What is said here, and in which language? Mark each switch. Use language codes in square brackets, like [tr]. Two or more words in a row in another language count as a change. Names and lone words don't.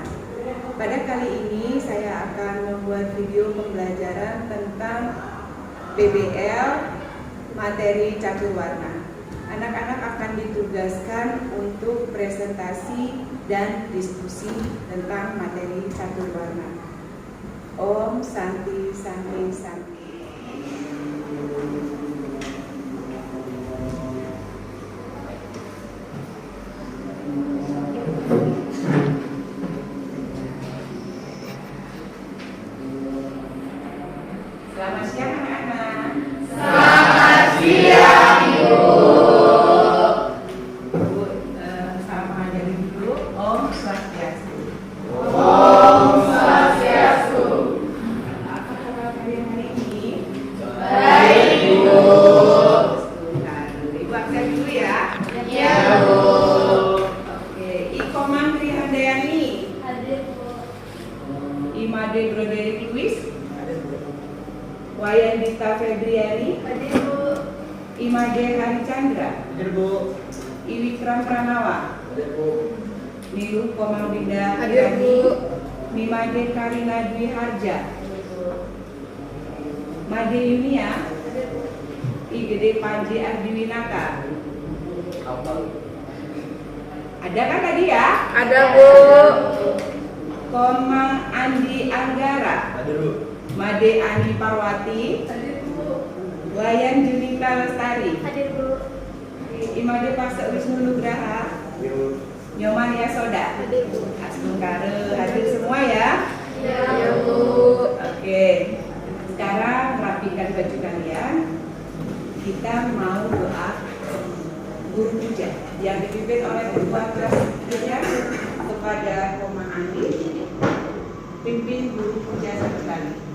[id] Pada kali ini saya akan membuat video pembelajaran tentang PBL materi catur warna. Anak-anak akan ditugaskan untuk presentasi dan diskusi tentang materi catur warna. [sa] Om Santi Santi Santi. [id] Selamat siang anak-anak. Selamat siang, Ibu. Bu, sama dari dulu. [sa] Om Swastiastu. Om Swastiastu. [id] Apa kabar kalian hari ini? Baik, Ibu. Sebentar, Ibu aksen dulu ya. Iya, Bu. Oke, Iko Mantri Handayani, Hadir, Bu. Imade Broderick Lewis, Wayandita Febriani, Hadir, Bu. Imade Hari Chandra, Hadir, Bu. Iwikram Pranawa, Hadir, Bu. Nilu Komaldinda Hadir, Bu. Mimade Karina Dwi Harja, Made Yunia, Hadir, Bu. Igede Panji Ardiwinata. Apa? Ada kan tadi ya? Ada, Bu. Komang Andi Anggara, Hadir, Bu. Made Ani Parwati, Hadir, Bu. Wayan Junika Lestari, Hadir, Bu. Imade Paksa Wisnu Nugraha, Hadir, Bu. Nyoman Yasoda, Hadir, Bu. Asbungkare, hadir semua ya. Iya, Bu. Oke, sekarang rapikan baju kalian. Kita mau doa guru puja yang dipimpin oleh ketua kelas kita kepada Koma Andi. Pimpin guru puja satu kali.